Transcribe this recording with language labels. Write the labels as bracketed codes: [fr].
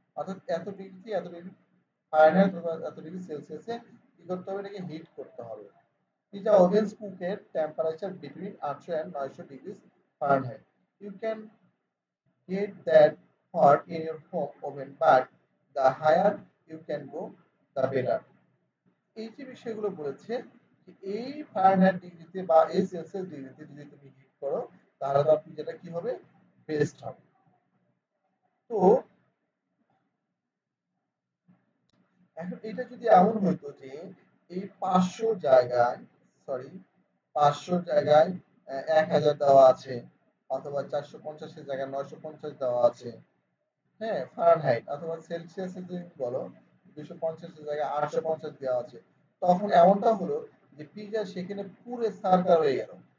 [bn] অর্থাৎ এত ডিগ্রি কি এত ডিগ্রি ফারেনহাইট অথবা এত ডিগ্রি সেলসিয়াসে কি করতে হবে, এটাকে হিট করতে হবে। [en] Pizza ovens cook at temperature between 800 and 900 degrees Fahrenheit. You can get that hot in your home oven, but the higher you can go, the better. [bn] এই যে বিষয়গুলো বলেছে, যে এই ফারেনহাইট ডিগ্রিতে বা এই সেলসিয়াস ডিগ্রিতে যদি তুমি হিট করো, তাহলে তোমার পিজাটা কি হবে, বেস্ট হবে। তো এখন এটা যদি এমন হইতো যে এই 500 জায়গায়, সরি 500 জায়গায় 1000 দেওয়া আছে, অথবা 450 এর জায়গায় 950 দেওয়া আছে, হ্যাঁ ফারেনহাইট, অথবা সেলসিয়াসে যদি বলো 250 এর জায়গায় 850 দেওয়া আছে, তখন এমনটা হলো যে পিজা সেখানে পুরো সার্কার হয়ে গেল।